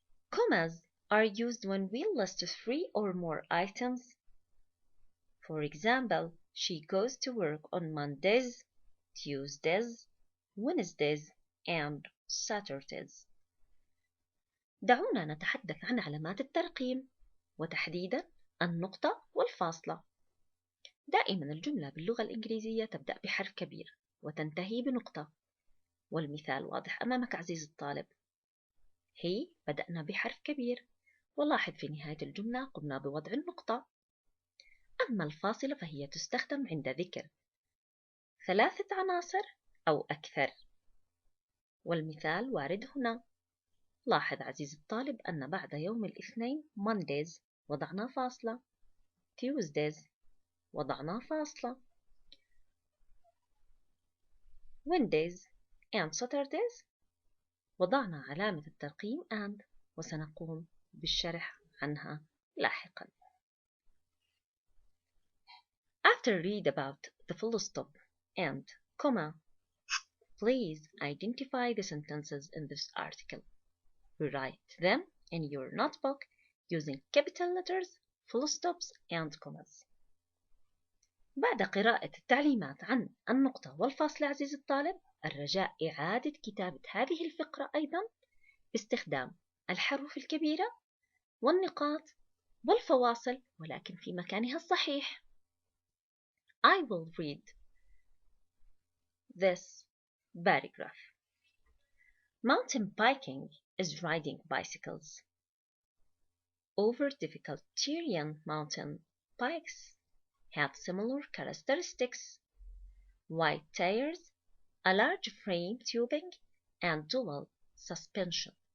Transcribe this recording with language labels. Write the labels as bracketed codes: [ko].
[en] Commas are used when we list 3 or more items. For example, she goes to work on Mondays, Tuesdays, Wednesdays, and Saturdays. [ar] دعونا نتحدث عن علامات الترقيم وتحديدا النقطة والفاصلة. دائما الجملة باللغة الإنجليزية تبدأ بحرف كبير وتنتهي بنقطة. والمثال واضح أمامك عزيزي الطالب. هي بدأنا بحرف كبير، ولاحظ في نهاية الجملة قمنا بوضع النقطة. أما الفاصلة فهي تستخدم عند ذكر 3 عناصر أو أكثر. والمثال وارد هنا. لاحظ عزيزي الطالب أن بعد يوم الاثنين Mondays وضعنا فاصلة، Tuesdays وضعنا فاصلة، [en] Wednesdays and Saturdays [ar] وضعنا علامة الترقيم and، وسنقوم بالشرح عنها لاحقا. [en] After read about the full stop and comma, please identify the sentences in this article. Rewrite them in your notebook using capital letters, full stops and commas. [ar] بعد قراءة التعليمات عن النقطة والفاصلة عزيزي الطالب، الرجاء إعادة كتابة هذه الفقرة أيضا باستخدام الحروف الكبيرة والنقاط والفواصل، ولكن في مكانها الصحيح. [en] I will read this paragraph. Mountain biking is riding bicycles over difficult terrain. Mountain bikes have similar characteristics: wide tires, a large frame tubing, and dual suspension.